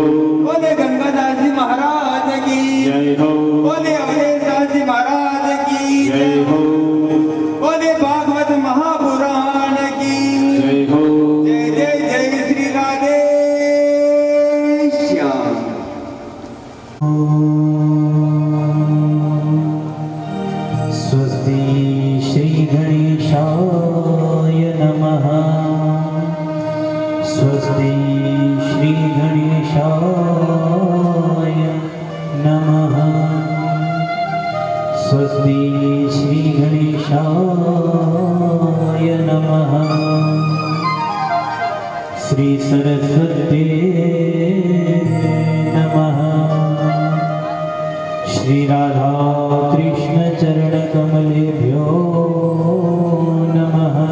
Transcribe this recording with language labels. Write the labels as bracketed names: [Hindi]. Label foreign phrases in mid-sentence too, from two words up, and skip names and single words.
[Hindi] बोले गंगादास जी महाराज की जय हो बोले अवधेश दास जी महाराज की जय हो बोले भागवत महापुराण की जय हो जय जय जय श्री राधे श्याम [Sanskrit] स्वस्ति श्री गणेशाय नमः स्वस्ति श्री गणेशाय नमः स्वस्ति श्री गणेशाय नमः श्री सरस्वती नमः श्री राधा कृष्ण चरण कमलेभ्यो नमः